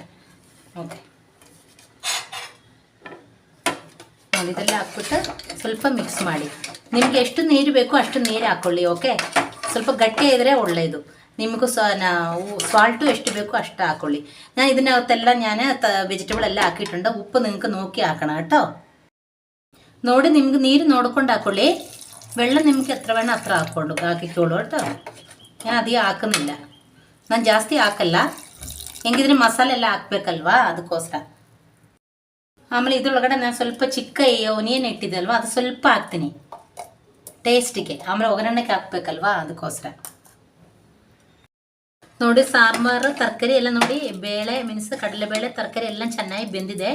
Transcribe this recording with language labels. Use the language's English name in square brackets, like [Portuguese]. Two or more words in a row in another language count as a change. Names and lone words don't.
[Kannada] ಓಕೆ ನೋಡಿ, ಇದೆಲ್ಲ ಹಾಕ್ಬಿಟ್ಟು ಸ್ವಲ್ಪ ಮಿಕ್ಸ್ ಮಾಡಿ. ನಿಮಗೆ ಎಷ್ಟು ನೀರು ಬೇಕೋ ಅಷ್ಟು ನೀರು ಹಾಕ್ಕೊಳ್ಳಿ. ಓಕೆ, ಸ್ವಲ್ಪ ಗಟ್ಟಿ ಇದ್ದರೆ ಒಳ್ಳೆಯದು. ನಿಮಗೂ ಸಾಲ್ಟು ಎಷ್ಟು ಬೇಕೋ ಅಷ್ಟು ಹಾಕ್ಕೊಳ್ಳಿ. ನಾನು ಇದನ್ನ ಅವತ್ತೆಲ್ಲ ವೆಜಿಟೇಬಲ್ ಎಲ್ಲ ಹಾಕಿട്ടുണ്ട്. [Malayalam] ಉಪ್ಪು നിങ്ങൾക്ക് നോക്കി ಹಾಕೋಣ കേട്ടോ. [Kannada] ನೋಡಿ, ನಿಮ್ಗೆ ನೀರು ನೋಡ್ಕೊಂಡು ಹಾಕ್ಕೊಳ್ಳಿ. [Malayalam] വെള്ളം ನಿಮಗೆ എത്ര വേണം അത്ര ಹಾಕಿಕೊಳ್ಳು കേട്ടോ. ഞാൻ അധികം [Kannada] ಹಾಕೋದಿಲ್ಲ, ನಾನು ಜಾಸ್ತಿ ಹಾಕಲ್ಲ, ಹೆಂಗಿದ್ರೆ ಮಸಾಲೆ ಎಲ್ಲ ಹಾಕ್ಬೇಕಲ್ವಾ, ಅದಕ್ಕೋಸ್ಕರ. ಆಮೇಲೆ ಇದ್ರೊಳಗಡೆ ನಾನು ಸ್ವಲ್ಪ ಚಿಕ್ಕ ಒನಿಯನ್ ಇಟ್ಟಿದ್ದೆ ಅಲ್ವಾ, ಅದು ಸ್ವಲ್ಪ ಹಾಕ್ತೀನಿ ಟೇಸ್ಟಿಗೆ. ಆಮೇಲೆ ಒಗ್ಗರಣೆಗೆ ಹಾಕ್ಬೇಕಲ್ವಾ, ಅದಕ್ಕೋಸ್ಕರ. ನೋಡಿ, ಸಾಂಬಾರು ತರಕಾರಿ ಎಲ್ಲ ನೋಡಿ, ಬೇಳೆ ಮೀನ್ಸ್ ಕಡಲೆಬೇಳೆ ತರಕಾರಿ ಎಲ್ಲ ಚೆನ್ನಾಗಿ ಬೆಂದಿದೆ.